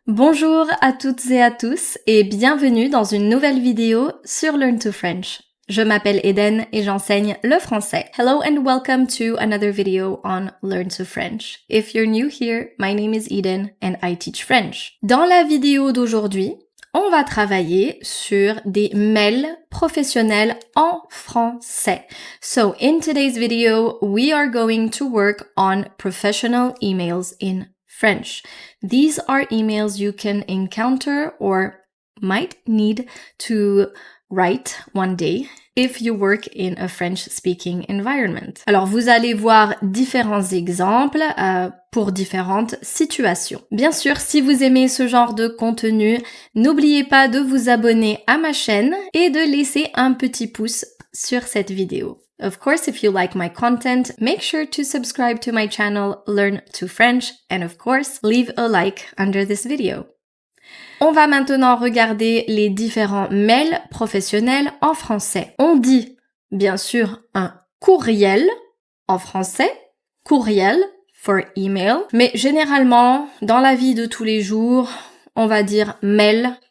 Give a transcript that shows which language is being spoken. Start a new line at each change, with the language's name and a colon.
French: Bonjour à toutes et à tous et bienvenue dans une nouvelle vidéo sur Learn to French. Je m'appelle Eden et j'enseigne le français.
English: Hello and welcome to another video on Learn to French. If you're new here, my name is Eden and I teach French.
French: Dans la vidéo d'aujourd'hui, on va travailler sur des mails professionnels en français.
English: So in today's video, we are going to work on professional emails in French. These are emails you can encounter or might need to write one day if you work in a French-speaking environment.
French: Alors, vous allez voir différents exemples pour différentes situations. Bien sûr, si vous aimez ce genre de contenu, n'oubliez pas de vous abonner à ma chaîne et de laisser un petit pouce sur cette vidéo.
English: Of course, if you like my content, make sure to subscribe to my channel Learn to French and of course, leave a like under this video.
French: On va maintenant regarder les différents mails professionnels en français. On dit, bien sûr, un courriel en français, courriel
English: for email,
French: mais généralement, dans la vie de tous les jours, on va dire mail.